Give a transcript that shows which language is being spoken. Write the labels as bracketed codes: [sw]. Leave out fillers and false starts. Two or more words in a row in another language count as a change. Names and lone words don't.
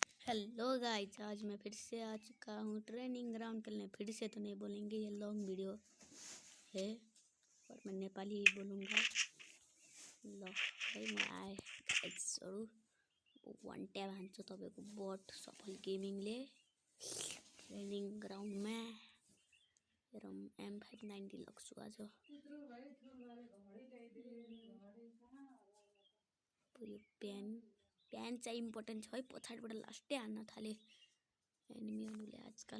[en] hello guys, [hi] आज मैं फिर से आ चुका हूँ [en] training ground [hi] खेलने। फिर से तो नहीं बोलेंगे, ये [en] long video [hi] है और मैं नेपाली ही बोलूँगा। [ne] ल भाइ म आएँ गाइसहरू, [en] one tab [ne] हान्छु तपाईँको बट सफल गेमिङले ट्रेनिङ ग्राउन्डमा। र M590 लग्छु आज। यो प्यान चाहिँ इम्पोर्टेन्ट छ है, पछाडिबाट लास्टै हान्न थाले एनिमीहरूले आजकल।